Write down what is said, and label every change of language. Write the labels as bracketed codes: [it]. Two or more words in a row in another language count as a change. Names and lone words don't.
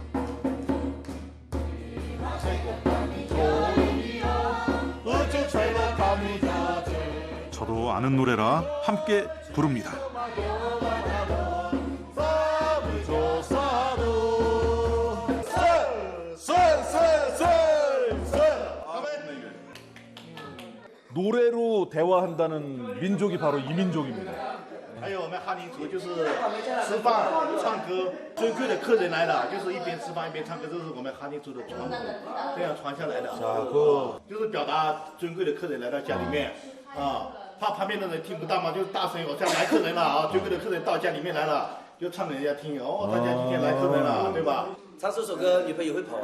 [ko] 저도 아는 노래라 함께 부릅니다. 노래로 대화한다는 민족이 바로 이 민족입니다. [zh] 还有我们哈尼族就是吃饭唱歌，尊贵的客人来了，就是一边吃饭一边唱歌，这是我们哈尼族的传统，这样传下来的。就是表达尊贵的客人来到家里面啊，怕旁边的人听不到嘛，就大声哦，这样来客人了啊，尊贵的客人到家里面来了，就唱给人家听哦，大家今天来客人了，对吧？唱这首歌，女朋友会跑啊。